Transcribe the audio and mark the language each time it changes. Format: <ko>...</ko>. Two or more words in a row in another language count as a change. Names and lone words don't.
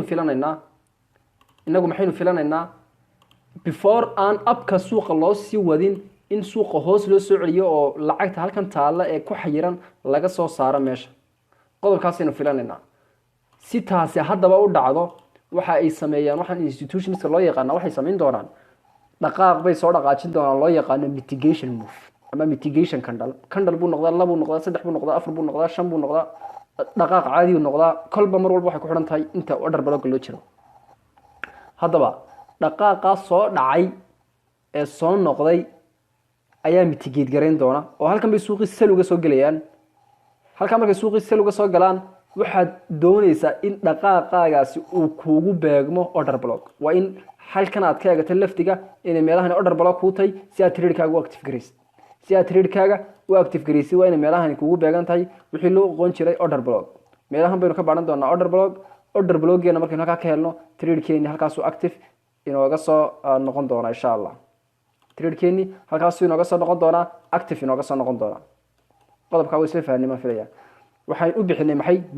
<so>maxaynu filanaynaa before aan abka suuqa loo sii wadin in suuqa hoos loo soo celiyo oo lacagta halkan taala ee ku xayiran laga soo saaro meesha qodobkaasaynu filanaynaa si taasi haddaba u dhacdo waxa ay sameeyaan waxaan institutionska loo yaqaan waxay sameyn doonaan dhaqaaq bay soo dhaqaajin doonaan loo yaqaan</so> <en>mitigation move</en> <so>ama</so> <en>mitigation candle</en> <so>buu noqdaa 2 buu noqdaa 3 buu noqdaa 4 buu noqdaa 5 buu noqdaa dhaqaaq caadi uu noqdaa kolba mar walba waxay ku xiran tahay inta</so> <en>order block</en> <so>loo jiro haddaba dhaqaaqa soo dhacay ee soo noqday ayaa mitigate gareyn doona oo halkan bay suuqi sal uga soo galayaan halkan markay suuqi sal uga soo galaan waxaad doonaysaa in dhaqaaqaagaasi uu kuugu beegmo</so> <en>order block</en> <so>waa in halkan aad ka eegto laftiga inay meelahan</so> <en>order block</en> <so>ku tahay si aad trade-kaaga u active gareysid si aad trade-kaaga u active gareysid waa inay meelahan kuugu beegan tahay wixii loo aqoon jiray</so> <en>order block</en> <so>meelahan baynu ka baaran doonaa</so> <en>order blockgeena</en> <so>markaynu halkaa ka helno trade-keeni halkaas uu active inooga soo noqon doona</so> <ar>insha allah</ar> <so>trade-keeni halkaas inooga soo noqon doona active inooga soo noqon doona qodobka waa isla fahanimo filaya waxaan u bixinay maxay</so>